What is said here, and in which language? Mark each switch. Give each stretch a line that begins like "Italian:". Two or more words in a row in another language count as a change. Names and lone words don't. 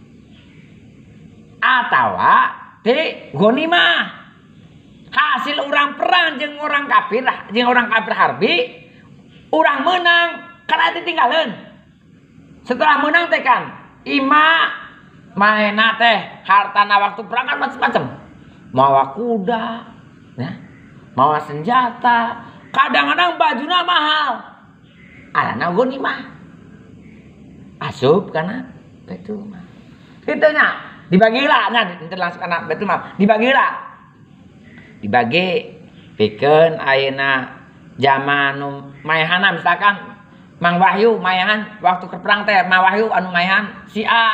Sundanese: Atawa ti ghanimah. Hasil urang perang jeung orang kafir harbi, urang menang kana ditinggalkeun. Setelah menang teh kan ima manehna teh hartana waktu perang kan macam-macam. Mawa kuda, Ya. Mawa senjata, kadang-kadang bajuna mahal. Arana ghanimah. Asup kana Baitul Mal. Kitanya dibagilah nya langsung kana Baitul Mal. Dibagilah. Dibagi pikeun ayeuna zaman nu mayahana misalkan Mang Wahyu mayahan waktu ke perang teh Mang Wahyu anu mayahan si A.